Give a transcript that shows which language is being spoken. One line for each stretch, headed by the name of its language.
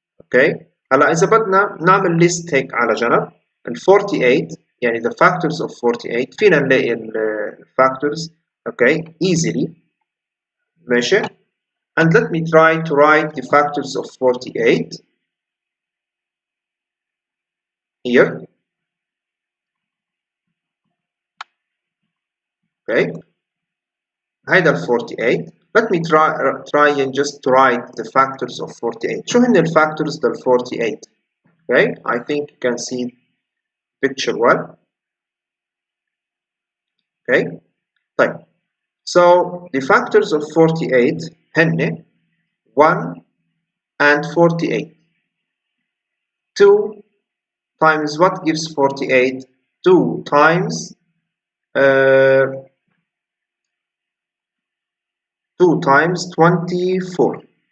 Arabic: Okay, هلا إذا بدنا نعمل list هيك على جنب ال 48 يعني
English: the factors of 48
Arabic: فينا نلاقي ال factors okay easily.
English: ماشي, and let me try to write the factors of 48 here.
Arabic: Okay, هيدا ال 48.
English: Let me try and just write the factors of 48.
Arabic: شو هن ال factors del 48?
English: Okay, I think you can see picture well. Okay, so the factors of 48 هن 1 and 48. 2 times what gives 48? 2 times 2 times 24.